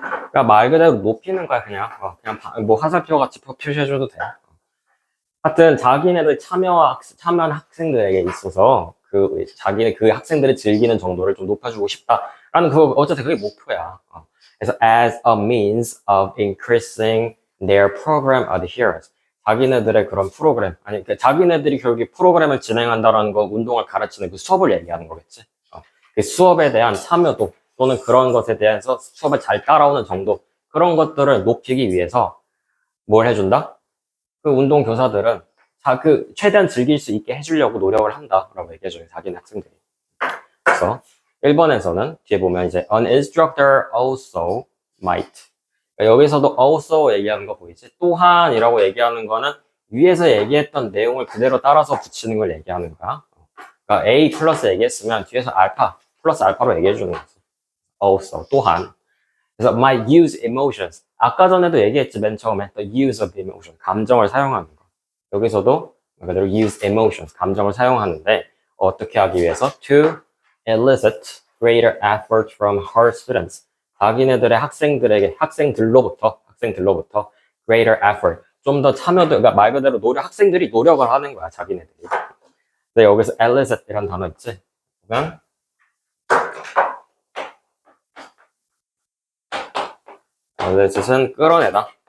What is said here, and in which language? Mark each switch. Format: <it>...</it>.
<ko>그러니까 말 그대로 높이는 거야 그냥. 그냥 뭐 화살표 같이 표시해줘도 돼. 하여튼 자기네들 참여한 학생들에게 있어서 그 자기네 그 학생들이 즐기는 정도를 좀 높여주고 싶다라는 그거 어쨌든 그게 목표야.</ko> <en>그래서 as a means of increasing their program adherence.</en> <ko>자기네들의 그런 프로그램, 아니 그 자기네들이 결국에 프로그램을 진행한다라는 거, 운동을 가르치는 그 수업을 얘기하는 거겠지. 그 수업에 대한 참여도 또는 그런 것에 대해서 수업을 잘 따라오는 정도, 그런 것들을 높이기 위해서 뭘 해준다? 그 운동 교사들은 그 최대한 즐길 수 있게 해주려고 노력을 한다라고 얘기해줘요, 자기네 학생들이. 그래서 1번에서는 뒤에 보면 이제</ko> <en>an instructor also might.</en> <ko>그러니까 여기서도 also 얘기하는 거 보이지? 또한이라고 얘기하는 거는 위에서 얘기했던 내용을 그대로 따라서 붙이는 걸 얘기하는 거야. 그러니까 A 플러스 얘기했으면 뒤에서 알파 플러스 알파로 얘기해 주는 거지. also 또한.</ko> <en>그래서 might use emotions.</en> <ko>아까 전에도 얘기했지, 맨 처음에.</ko> <en>the use of emotion.</en> <ko>감정을 사용하는 거. 여기서도 그대로</ko> <en>use emotions.</en> <ko>감정을 사용하는데 어떻게 하기 위해서?</ko> <en>to elicit greater effort from her students.</en> <ko>자기네들의 학생들로부터</ko> <en>greater effort.</en> <ko>좀 더 참여도, 그러니까 말 그대로 학생들이 노력을 하는 거야, 자기네들이. 근데 여기서 elicit이라는 단어 있지? 그러면 elicit은 끌어내다.</ko>